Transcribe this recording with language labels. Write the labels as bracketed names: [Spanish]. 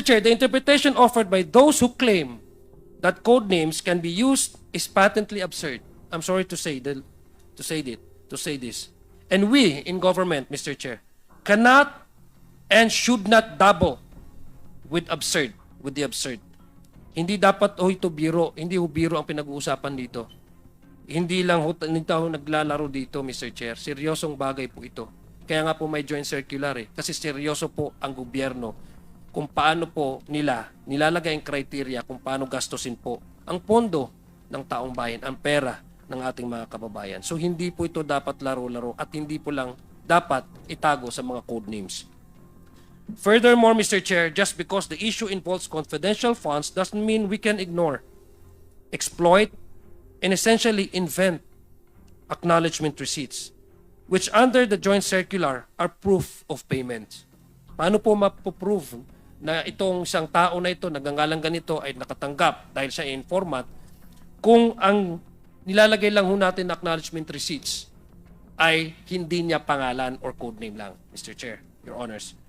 [English] Chair, the interpretation offered by those who claim that code names can be used is patently absurd. I'm sorry to say this. And we in government, Mr. Chair, cannot and should not dabble with the absurd. [Filipino] Hindi dapat ito biro, hindi biro ang pinag-uusapan dito. Hindi lang naglalaro dito, Mr. Chair. Seryosong bagay po ito. Kaya nga po may joint circular kasi seryoso po ang gobyerno kung paano po nila nilalagay ang criteria kung paano gastusin po ang pondo ng taong bayan, ang pera ng ating mga kababayan. So hindi po ito dapat laro-laro at hindi po lang dapat itago sa mga code names. [English] Furthermore, Mr. Chair, just because the issue involves confidential funds doesn't mean we can ignore, exploit, and essentially invent acknowledgement receipts, which under the joint circular are proof of payment. [Filipino] Paano po mapoprove na itong isang tao na ito, nagangalang ganito, ay nakatanggap dahil siya informant, kung ang nilalagay lang ho natin na acknowledgement receipts ay hindi niya pangalan or code name lang, Mr. Chair, Your Honors.